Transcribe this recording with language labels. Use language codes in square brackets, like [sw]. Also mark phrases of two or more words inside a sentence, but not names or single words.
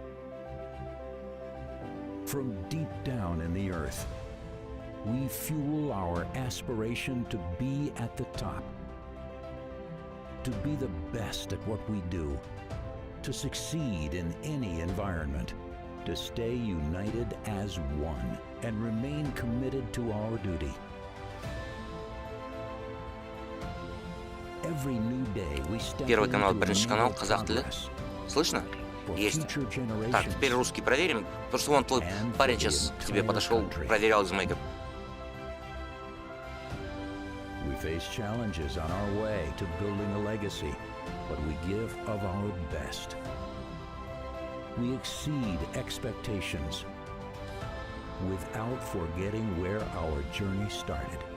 [en] From deep down in the earth, we fuel our aspiration to be at the top, to be the best at what we do, to succeed in any environment, to stay united as one and remain committed to our duty. Every new day we step [ru] Первый канал, [en] into a [kk] Бірінші [en] new [kk] канал, қазақ тілі. [en] progress. [ru] Слышно? [en] For [ru] Есть. [en] future generations [ru] Так, теперь русский проверим, потому что вон твой [en] and [ru] парень [en] for [ru] сейчас [en] the [ru] к тебе [en] entire [ru] подошел, [en] country. [ru] проверял из майка. [en] We face challenges on our way to building a legacy, but we give of our best. We exceed expectations without forgetting where our journey started.